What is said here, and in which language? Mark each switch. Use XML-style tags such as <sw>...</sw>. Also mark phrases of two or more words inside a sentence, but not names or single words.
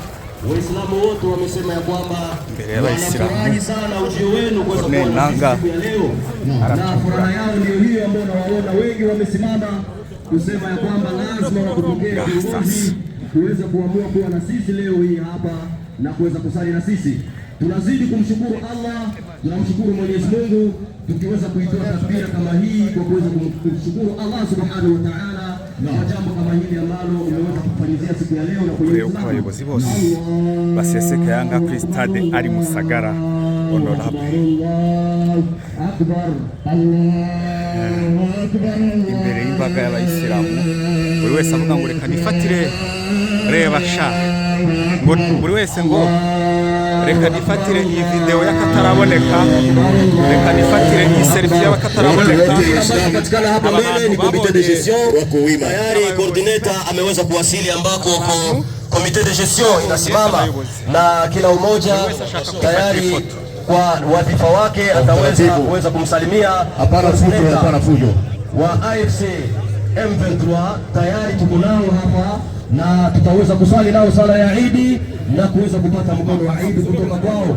<sw>Waislamu wote wamesema ya kwamba wanafurahi sana ujio wenu kwa sababu ya leo, na furaha yao ndio hiyo ambayo nawaona wengi wamesimama kusema ya kwamba lazima wakupokee viongozi kuweza kuamua kuwa na sisi leo hii hapa na kuweza kusali na sisi. Tunazidi kumshukuru Allah tunamshukuru Mwenyezi Mungu tukiweza kuitoa takbira kama hii kwa kuweza kumshukuru Allah</sw> <ar>سبحانه وتعالى</ar> <sw>kwa jambo kama hili ambalo umeweza kufanyia siku ya leo na</sw> <rw>kuyoka abayobozi bose baseseka yanga kuri stade ari Musagara honorable imbere y'imbaga y'abayisilamu buri wese avuga ngo reka nifatire reba sha ngo buri wese ngo reka nifatire iyi video y'akataraboneka, reka nifatire iyi selfie y'akataraboneka.</rw> <sw>Tunapatikana hapa mbele ni</sw> <fr>comité de gestion</fr> <sw>wako wima. Tayari coordinator ameweza kuwasili ambako</sw> <fr>comité de gestion</fr> <sw>inasimama na kila umoja tayari kwa wadhifa wake ataweza kuweza kumsalimia. Hapana fujo wa AFC M23 tayari tuko nao hapa na tutaweza kusali nao sala ya Eid na kuweza kupata mkono wa Eid kutoka kwao.</sw>